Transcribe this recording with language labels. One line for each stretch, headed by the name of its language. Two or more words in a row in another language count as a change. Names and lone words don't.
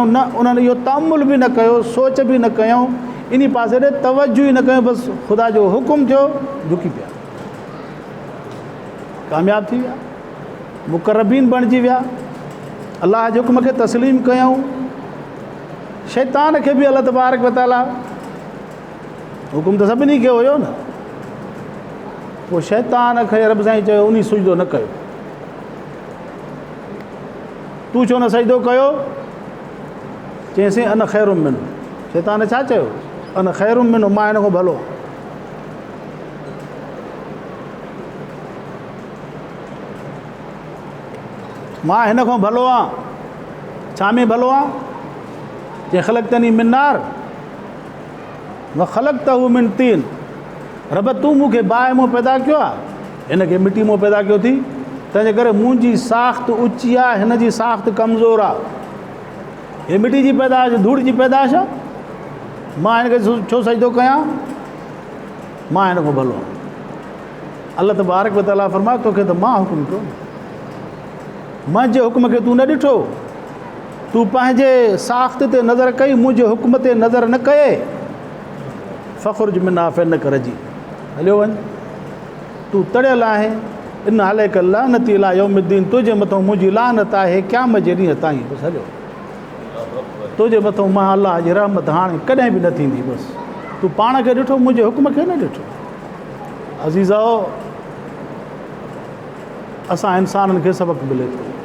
Sindhi: न, उन्हनि इहो तामुल बि न कयो, सोच बि न कयूं, इन पासे ॾे तवजो ई न कयूं, बसि ख़ुदा जो हुकुम थियो, झुकी पिया, कामयाबु थी विया, मुक़रबीन बणिजी विया, अलाह जे हुकुम खे तस्लीम कयूं। शैतान खे बि
Arabic: الله تبارك وتعالى
Sindhi: हुकुम त सभिनी खे हुयो न, पोइ शैतान खे रब साईं चयो उन सजदो न कयो। तूं छो न सजदो कयो? चईंसि
Arabic: أنا خير من.
Sindhi: शैतान छा चयो?
Arabic: أنا خير من,
Sindhi: मां हिन खां भलो। मां हिन खां भलो आहियां। छा में भलो आहियां?
Arabic: जे خلقتني من نار وخلقته من طين.
Sindhi: रब तूं मूंखे बाहि मां पैदा कयो आहे, हिन खे मिटी मां पैदा कयो थी, तंहिंजे करे मुंहिंजी साख़्त ऊची आहे, हिन जी साख़्त कमज़ोर आहे। हे मिटी जी पैदाश, धूड़ जी पैदाश आहे, मां हिन खे छो सजदो कयां? मां हिन खां भलो आहियां।
Arabic: الله تبارك وتعالى
Sindhi: फरमायो तोखे त मां हुकुम कयो, मुंहिंजे हुकुम खे तूं न ॾिठो, तूं पंहिंजे साख़्त ते नज़र कई, मुंहिंजे हुकुम ते नज़र न कये।
Arabic: فاخرج منها فإنك رجيم,
Sindhi: हलियो वञ, तूं तड़ियल आहे,
Arabic: إن عليك لعنتي إلى يوم الدين,
Sindhi: तुंहिंजे मथां मुंहिंजी लानत आहे क़यामत जे ॾींहं ताईं। बसि हलियो, तुंहिंजे मथां मां अलाह जी रहमत हाणे कॾहिं बि न थींदी। बसि तूं पाण खे ॾिठो, मुंहिंजे हुकुम खे न ॾिठो। अज़ीज़ो, असां इंसाननि खे सबक़ मिले थो।